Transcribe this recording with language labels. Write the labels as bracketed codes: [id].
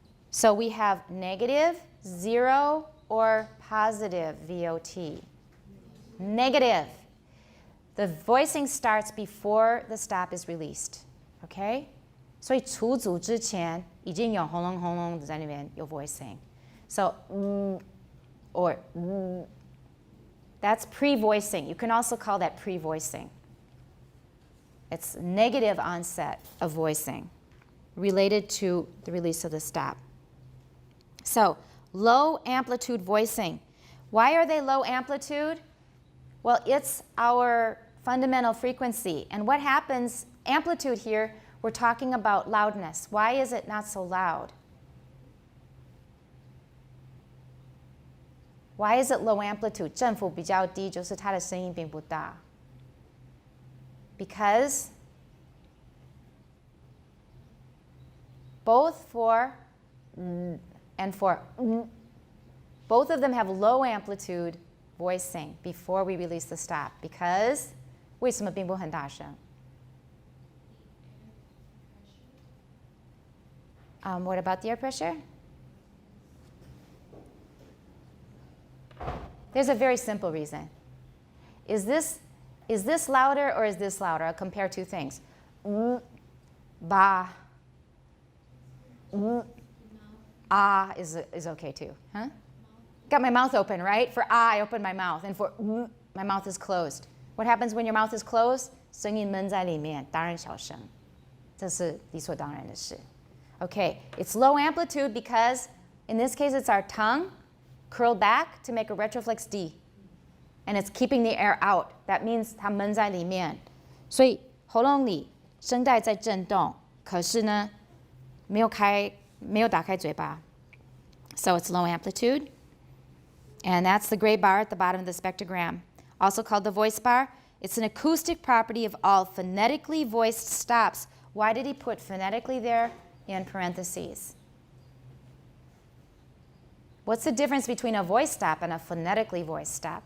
[en] So we have negative, 0, or positive VOT. Negative. The voicing starts before the stop is released. Okay? [zh] 所以除组之前已经有轰隆轰隆的在那边有 voicing. [en] So or that's pre-voicing. You can also call that pre-voicing. It's negative onset of voicing related to the release of the stop. So low amplitude voicing. Why are they low amplitude? Well, it's our fundamental frequency. And what happens, amplitude here, we're talking about loudness. Why is it not so loud? Why is it low amplitude? [zh] 振幅比较低，就是它的声音并不大。 [en] Because both for and for both of them have low amplitude voicing before we release the stop. [zh] Because 为什么并不很大声？ [en] What about the air pressure? There's a very simple reason. Is this louder or is this louder? I'll compare two things. Ba. Ah is okay too. Huh? Got my mouth open, right? For ah, I open my mouth. And for my mouth is closed. What happens when your mouth is closed? [zh] 声音闷在里面，当然小声。这是理所当然的事。 [en] Okay, it's low amplitude because in this case it's our tongue curled back to make a retroflex D. And it's keeping the air out. That means [zh] 它闷在里面。所以喉咙里声带在震动，可是呢没有打开嘴巴。 [en] So it's low amplitude. And that's the gray bar at the bottom of the spectrogram. Also called the voice bar. It's an acoustic property of all phonetically voiced stops. Why did he put phonetically there in parentheses? What's the difference between a voice stop and a phonetically voiced stop?